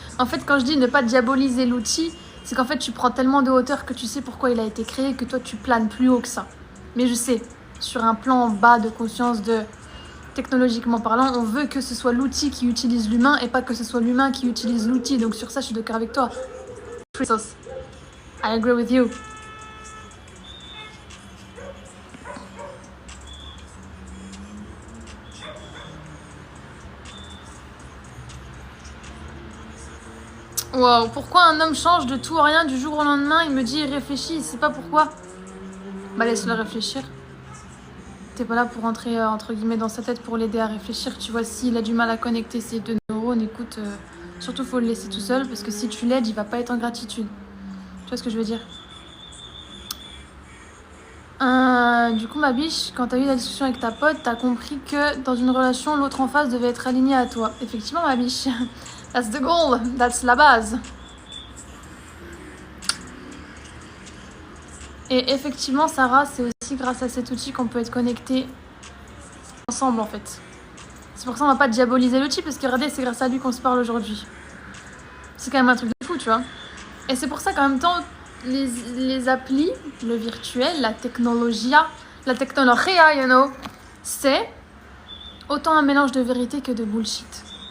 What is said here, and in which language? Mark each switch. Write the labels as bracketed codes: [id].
[fr] En fait, quand je dis ne pas diaboliser l'outil, c'est qu'en fait, tu prends tellement de hauteur que tu sais pourquoi il a été créé, que toi, tu planes plus haut que ça. Mais je sais, sur un plan bas de conscience, technologiquement parlant, on veut que ce soit l'outil qui utilise l'humain et pas que ce soit l'humain qui utilise l'outil. Donc sur ça, je suis d'accord avec toi. [en] Christos, I agree with you. [fr] Wow, pourquoi un homme change de tout à rien du jour au lendemain? Il me dit, il réfléchit, il sait pas pourquoi. Bah laisse-le réfléchir. T'es pas là pour rentrer entre guillemets dans sa tête pour l'aider à réfléchir. Tu vois, s'il a du mal à connecter ses deux neurones, écoute, surtout faut le laisser tout seul parce que si tu l'aides, il va pas être en gratitude. Tu vois ce que je veux dire? Du coup, ma biche, quand t'as eu la discussion avec ta pote, t'as compris que dans une relation, l'autre en face devait être aligné à toi. Effectivement, ma biche. [en] That's the goal, that's [fr] la base. Et effectivement, Sarah, c'est aussi grâce à cet outil qu'on peut être connectés ensemble, en fait. C'est pour ça qu'on va pas diaboliser l'outil, parce que regardez, c'est grâce à lui qu'on se parle aujourd'hui. C'est quand même un truc de fou, tu vois. Et c'est pour ça qu'en même temps, les applis, le virtuel, la technologie, you know, c'est autant un mélange de vérité que de bullshit.